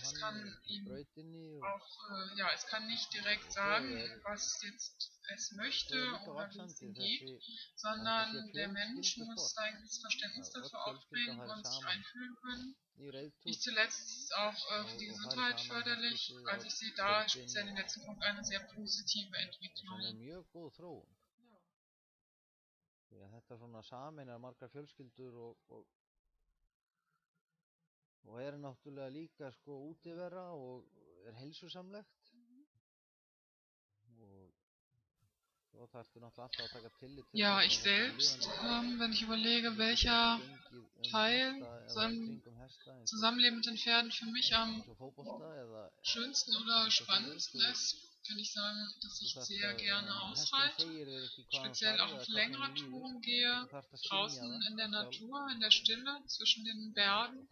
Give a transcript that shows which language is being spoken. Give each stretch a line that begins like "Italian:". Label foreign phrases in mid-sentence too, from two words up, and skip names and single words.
German: Es kann ihm auch, es kann nicht direkt sagen, was jetzt es möchte oder wie es ihm geht, sondern der Mensch muss ein gewisses Verständnis dafür aufbringen und sich einfühlen können. Nicht zuletzt ist es auch für die Gesundheit förderlich, also ich sehe da speziell im letzten Punkt eine sehr positive Entwicklung.
Icelandic: Þetta svona sameinar margar fjölskyldur og náttúrulega líka sko útivera og heilsusamlegt og svo þarftu náttúrulega alltaf að taka tillit til
German: Ja, ich selbst, wenn ich überlege, welcher Teil im Zusammenleben mit den Pferden für mich am schönsten oder spannendsten ist, kann ich sagen, dass ich sehr gerne ausreite, speziell auch auf längere Touren gehe, draußen in der Natur, in der Stille, zwischen den Bergen.